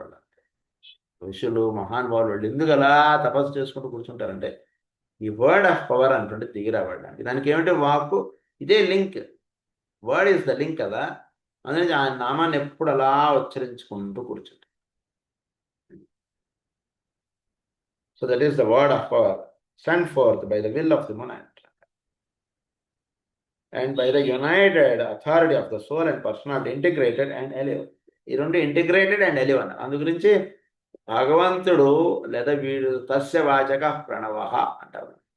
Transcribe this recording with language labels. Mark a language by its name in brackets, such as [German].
[Telugu] వాళ్ళు ఋషులు మహానుభావులు వాళ్ళు ఎందుకు అలా తపస్సు చేసుకుంటూ కూర్చుంటారంటే ఈ వర్డ్ ఆఫ్ పవర్ అంటుంటే దిగిరాబడడానికి. దానికి ఏమంటే వాక్కు ఇదే link, [English] word is the link [Telugu] కదా, అందుకని ఆయన నామాన్ని ఎప్పుడు అలా ఉచ్చరించుకుంటూ కూర్చుంటారు. [English] So that is the word of power sent forth by the will of the monad and by the united authority of the soul and personality integrated and alive. [Telugu] ఈ రెండు [English] integrated and alive [Telugu] అన్నారు. అందు గురించి భగవంతుడు లేదా వీడు తస్య వాచక ప్రణవ అంటారు.